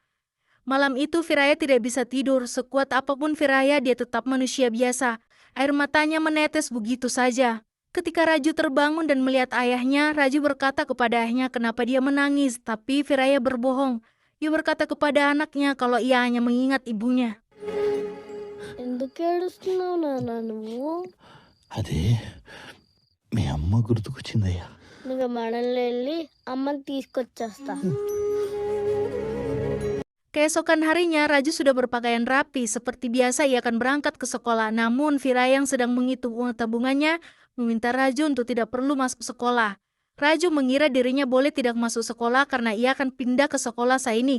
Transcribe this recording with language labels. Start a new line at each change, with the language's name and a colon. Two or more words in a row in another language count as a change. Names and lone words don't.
Indonesian: Malam itu Viraya tidak bisa tidur. Sekuat apapun Viraya, dia tetap manusia biasa. Air matanya menetes begitu saja. Ketika Raju terbangun dan melihat ayahnya, Raju berkata kepada ayahnya kenapa dia menangis. Tapi Viraya berbohong. Ia berkata kepada anaknya kalau ia hanya mengingat ibunya.
Telugu: ఎందుకు ఏడుస్తున్నావు నాన్న నువ్వు అదే మీ అమ్మ గుర్తుకొచ్చిందయ్యా. నువ్వు మనల్ని వెళ్ళి అమ్మని తీసుకొచ్చేస్తా
Indonesian: Keesokan harinya, Raju sudah berpakaian rapi. Seperti biasa, ia akan berangkat ke sekolah. Namun, Viraya yang sedang menghitung uang tabungannya meminta Raju untuk tidak perlu masuk sekolah. Raju mengira dirinya boleh tidak masuk sekolah karena ia akan pindah ke sekolah Sainik.